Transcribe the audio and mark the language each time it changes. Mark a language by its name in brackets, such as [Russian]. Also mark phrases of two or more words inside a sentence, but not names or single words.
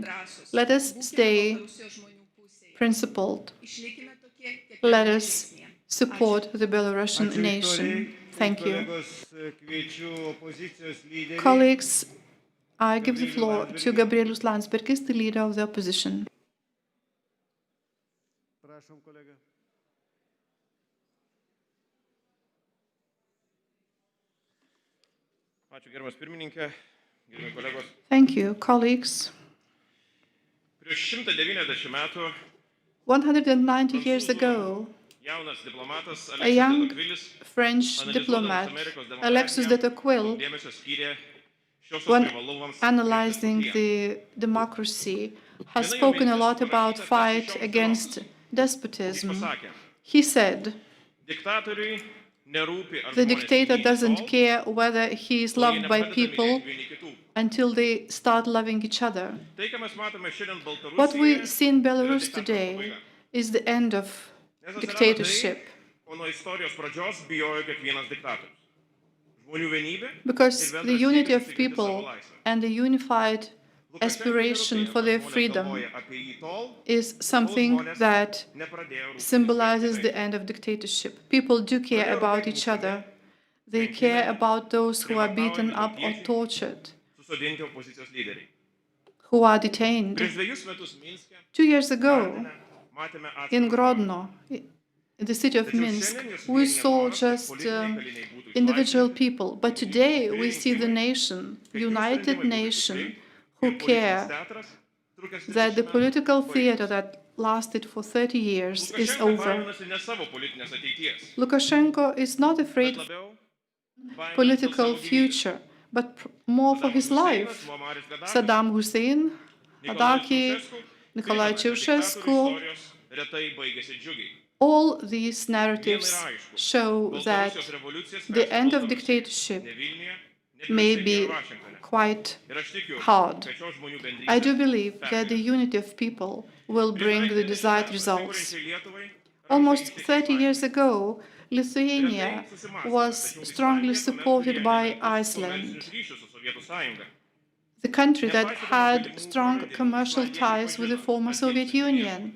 [English] Let us stay principled. Let us support the Belarusian nation. Thank you. Colleagues, I give the floor to Gabrielius Landsbergis, the leader of the opposition. [Lithuanian] Prašom, kolega. Ačiū, gerbiamas pirmininkė, gerbiami kolegos. [English] Thank you, colleagues. [Lithuanian] Prieš 190 metų [English] 190 years ago, [Lithuanian] jaunas diplomatas [English] a young Alexis de Tocqueville French diplomat, Alexis de Tocqueville, [Lithuanian] dėmesio skyrė šios [English] when [Lithuanian] privalumams [English] analyzing the democracy, has spoken a lot about fight against despotism. He said, [Lithuanian] diktatoriui nerūpi ar [English] the [Lithuanian] žmonės [English] dictator [Lithuanian] myli [English] doesn't [Lithuanian] tol, [English] care whether he is [Lithuanian] kol jie [English] loved by [Lithuanian] nepradeda [English] people [Lithuanian] mylėti vieni kitų. [English] until they start loving each other. [Lithuanian] Tai, ką mes matome šiandien [English] What we [Lithuanian] Baltarusijoje, [English] see in [Lithuanian] yra [English] Belarus [Lithuanian] diktatoriaus [English] today [Lithuanian] pabaiga. [English] is the end of [Lithuanian] Nes atsirado [English] dictatorship. [Lithuanian] tai, ko nuo istorijos pradžios bijojo kiekvienas diktatorius. Žmonių vienybė [English] Because [Lithuanian] ir [English] the [Lithuanian] bendras [English] unity [Lithuanian] siekis [English] of [Lithuanian] užtikrinti [English] people [Lithuanian] savo laisvę. [English] and the unified [Lithuanian] Lukašenkai [English] aspiration [Lithuanian] nerūpėjo, [English] for their [Lithuanian] kad žmonės [English] freedom [Lithuanian] galvoja apie jį tol, [English] is [Lithuanian] kol [English] something [Lithuanian] žmonės [English] that [Lithuanian] nepradėjo rūpintis [English] symbolizes [Lithuanian] kitais. [English] the end of dictatorship. People do care about each other. They care about those who are beaten up or tortured, [Lithuanian] Susodinti opozicijos lyderiai. [English] who are detained. [Lithuanian] Prieš 2 metus Minske [English] 2 years ago, [Lithuanian] matėme [English] in [Lithuanian] atskirus [English] Grodno, in the city of Minsk, we saw just individual people. But today we see the nation, united nation, who care that the political theater that lasted for 30 years is [Lithuanian] Lukašenka [English] over. [Lithuanian] baiminasi ne savo politinės ateities, [English] Lukashenko is not afraid [Lithuanian] bet [English] of [Lithuanian] labiau baiminasi [English] political [Lithuanian] dėl savo gyvybės. [English] future, but more for his life. [Lithuanian] Muammaris Gaddafi, Saddam Hussein, Nikolai [English] Gaddafi, [Lithuanian] Ceausescu [English] Nikolai [Lithuanian] primena, kad [English] Ceausescu, [Lithuanian] diktatorių istorijos retai baigėsi džiugiai. [English] all these narratives show that [Lithuanian] Baltarusijos revoliucija [English] the [Lithuanian] spręsis [English] end of [Lithuanian] Baltarusijoje, [English] dictatorship [Lithuanian] ne Vilniuje, ne [English] may [Lithuanian] Briuselyje [English] be [Lithuanian] ir Vašingtone. [English] quite [Lithuanian] Ir aš tikiu, [English] hard. [Lithuanian] kad šios žmonių [English] I do [Lithuanian] bendrystės [English] believe that the unity of people will bring the desired results. Almost 30 years ago, Lithuania was strongly supported by Iceland, the country that had strong commercial ties with the former Soviet Union.